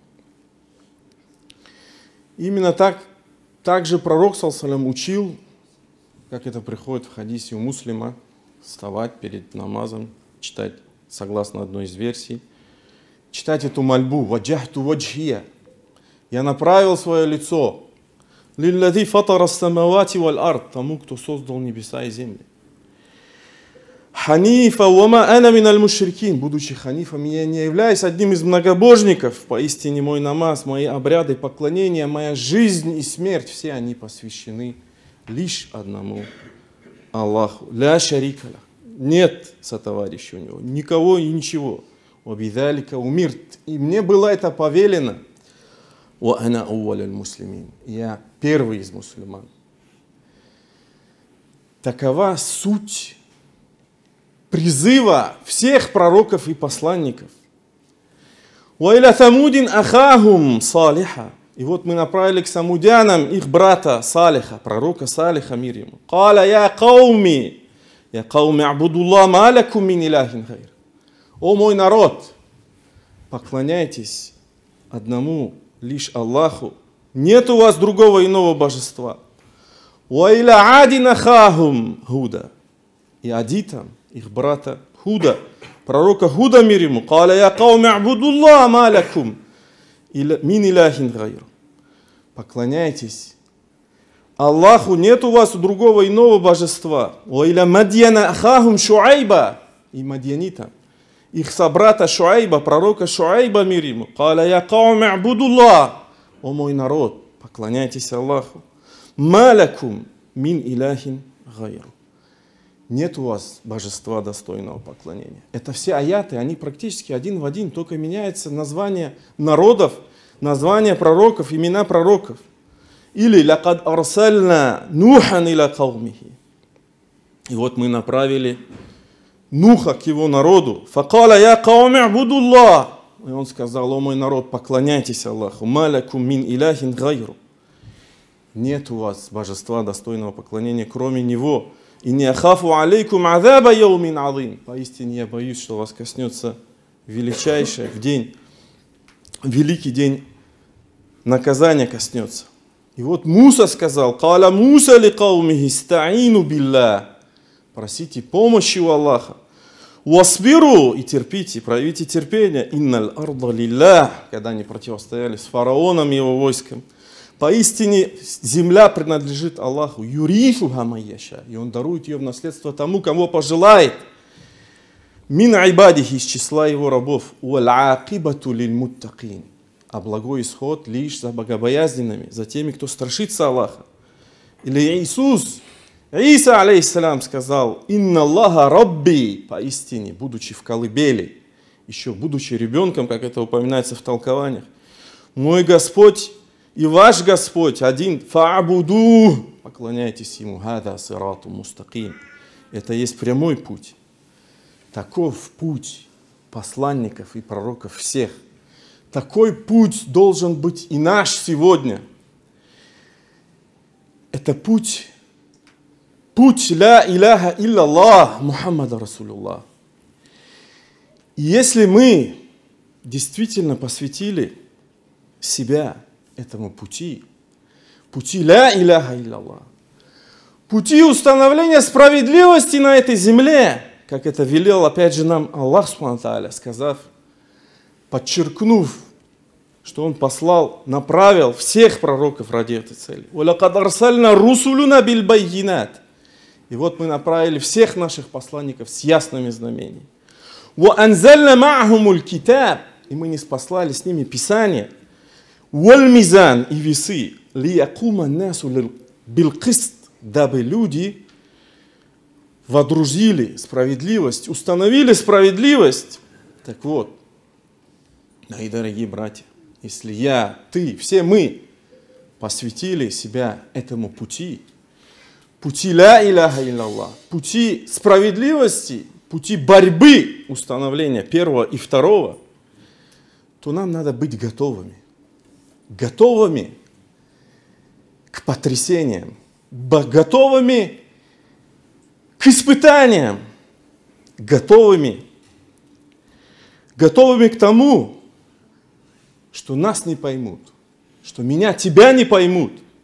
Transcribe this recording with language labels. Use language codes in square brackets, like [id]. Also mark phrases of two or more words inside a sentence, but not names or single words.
[ru] Именно так же пророк ﷺ учил, как это приходит в хадисе у муслима, вставать перед намазом, читать, согласно одной из версий, читать эту мольбу: [ar] «وجهت وجهي». [ru] Я направил свое лицо [ar] «للذي فطر السماوات والأرض», [ru] тому, кто создал небеса и земли. [ar] «حنيفا وما أنا من المشركين», [ru] будучи ханифом, я не являюсь одним из многобожников. Поистине мой намаз, мои обряды, поклонения, моя жизнь и смерть, все они посвящены лишь одному Аллаху. [ar] لا شريك له. [ru] Нет сотоварища у него, никого и ничего. [ar] وبذلك أمرت. [ru] И мне было это повелено. [ar] وأنا أول المسلمين. [ru] Я первый из мусульман. Такова суть призыва всех пророков и посланников. [ar] وإلى ثمود أخاهم صالحا. [ru] И вот мы направили к самудянам их брата Салиха, пророка Салиха, мир ему. [ar] قال يا قوم اعبدوا الله ما لكم من إله غير. [ru] О мой народ, поклоняйтесь одному лишь Аллаху. Нет у вас другого иного божества. [ar] وإلى عاد أخاهم هودا. [ru] И адитам их брата Худа, пророка Худа, мир ему. [ar] قال يا قوم اعبدوا الله ما لكم من إله غير. [ru] Поклоняйтесь Аллаху, нет у вас другого иного божества. [ar] وإلى مدين أخاهم شعيبا. [ru] И мадьянитам их собрата Шуайба, пророка Шуайба, мир ему. [ar] قال يا قوم اعبدوا الله. [ru] О мой народ, поклоняйтесь Аллаху. [ar] ما لكم من إله غير. [ru] Нет у вас божества достойного поклонения. Это все аяты, они практически один в один, только меняется название народов, название пророков, имена пророков. [ar] Или «لقد أرسلنا نوحا إلى قومه». [ru] И вот мы направили Нуха к его народу. [ar] «فقال يا قوم اعبدوا الله». [ru] И он сказал: о мой народ, поклоняйтесь Аллаху. [ar] «ما لكم من إله غيره». [ru] Нет у вас божества достойного поклонения, кроме него. [ar] إني أخاف عليكم عذاب يوم عظيم. [ru] Поистине я боюсь, что вас коснется величайшее в день, великий день наказания коснется. И вот Муса сказал: [ar] «قال موسى لقومه استعينوا بالله». [ru] Просите помощи у Аллаха. «Васбиру» и терпите, проявите терпение. [ar] «إن الأرض لله», [ru] когда они противостояли с фараоном и его войском. Поистине земля принадлежит Аллаху. [ar] «يورثها من يشاء». [ru] И Он дарует ее в наследство тому, кому пожелает. [ar] «من عباده» [ru] из числа его рабов. [ar] «والعاقبة للمتقين». [ru] А благой исход лишь за богобоязненными, за теми, кто страшится Аллаха. Или Иса, алейхиссалям, сказал: [ar] «إن الله ربي», [ru] поистине, будучи в колыбели, еще будучи ребенком, как это упоминается в толкованиях, «Мой Господь и ваш Господь один, фа'буду», поклоняйтесь Ему, [ar] «هذا صراط مستقيم». [ru] Это есть прямой путь. Таков путь посланников и пророков всех. Такой путь должен быть и наш сегодня. это путь [ar] لا إله إلا الله محمد رسول الله. [ru] И если мы действительно посвятили себя этому пути [ar] لا إله إلا الله, [ru] пути установления справедливости на этой земле, как это велел опять же нам Аллах [ar] سبحانه وتعالى, [ru] сказав, подчеркнув, что Он послал, направил всех пророков ради этой цели. [ar] وَلَقَدْ أَرْسَلْنَا رُسُلُنَا بِالْبَيِّنَاتِ. [ru] И вот мы направили всех наших посланников с ясными знамениями. [ar] وَأَنزَلْنَا مَعْهُمُ الْكِتَابِ. [ru] И мы ниспослали с ними Писание. وَالْمِزَانِ. И весы. [ar] لِيَقُومَ النَّاسُ بِالْقِسْطِ. [ru] Дабы люди водрузили справедливость, установили справедливость. Так вот, мои дорогие братья, если я, ты, все мы посвятили себя этому пути [ar] لا إله إلا الله, [ru] пути справедливости, пути борьбы установления первого и второго, то нам надо быть готовыми к потрясениям, готовыми к испытаниям, готовыми к тому, что нас не поймут, что меня, тебя не поймут